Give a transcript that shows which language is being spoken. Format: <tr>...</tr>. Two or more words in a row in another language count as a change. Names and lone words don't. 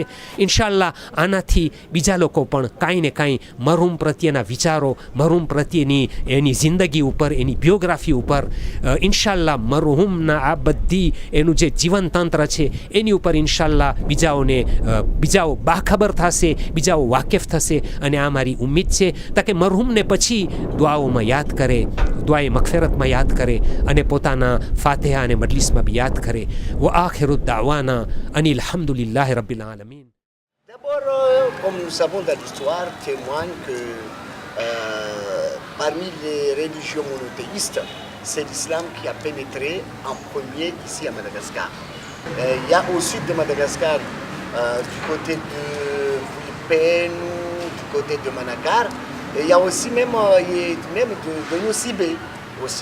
<gu>ઇન્શાઅલ્લાહ આનાથી બીજા લોકો પણ કાંઈ ને કાંઈ મરહુમ પ્રત્યેના વિચારો, મરહુમ પ્રત્યેની એની જિંદગી ઉપર, એની બાયોગ્રાફી ઉપર ઇન્શાઅલ્લાહ મરહુમના આ બધી એનું જે જીવનતંત્ર છે એની ઉપર ઇન્શાઅલ્લાહ બીજાઓ બાખબર થશે, બીજાઓ વાકેફ થશે. અને આ મારી ઉમ્મીદ છે તાકે મરહુમને પછી દુઆઓમાં યાદ કરે, દુઆએ મગફિરતમાં યાદ કરે અને પોતાના ફાતિહા અને મજલિસમાં બી યાદ કરે.</gu> <ar>و آخر دعوانا أن الحمد لله رب العالمين.</ar> <fr>D'abord, comme nous savons dans l'histoire, témoigne que parmi les religions monothéistes, c'est l'islam qui a pénétré en premier ici à Madagascar. Il y a au sud de Madagascar, du côté de Vuipenu, du côté de Manakar, et il y a aussi même de Nosibé aussi.</fr>